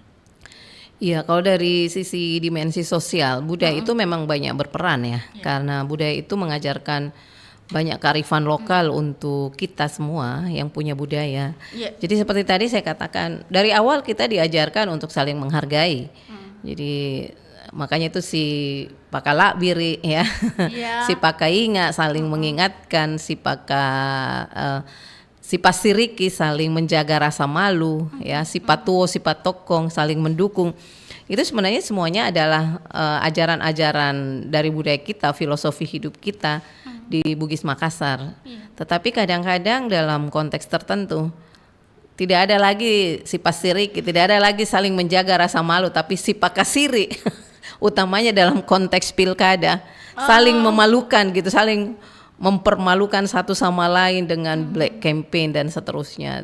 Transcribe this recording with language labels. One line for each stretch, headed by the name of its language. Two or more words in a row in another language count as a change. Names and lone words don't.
Indonesian: Iya, kalau dari sisi dimensi sosial, budaya itu memang banyak berperan ya, karena budaya itu mengajarkan banyak kearifan lokal untuk kita semua yang punya budaya. Jadi seperti tadi saya katakan, dari awal kita diajarkan untuk saling menghargai. Jadi makanya itu
Buginese: si pakala biri
Indonesian: ya,
Buginese: si pakainga
Indonesian: saling mengingatkan,
Buginese: si pasiriki
Indonesian: saling menjaga rasa malu ya,
Buginese: si patuo, si patokong
Indonesian: saling mendukung. Itu sebenarnya semuanya adalah ajaran-ajaran dari budaya kita, filosofi hidup kita di Bugis Makassar. Tetapi kadang-kadang dalam konteks tertentu tidak ada lagi
Buginese: si pasiriki,
Indonesian: tidak ada lagi saling menjaga rasa malu, tapi
Buginese: si pakasiri
Indonesian: utamanya dalam konteks pilkada saling memalukan gitu, saling mempermalukan satu sama lain dengan
English: black campaign
Indonesian: dan seterusnya.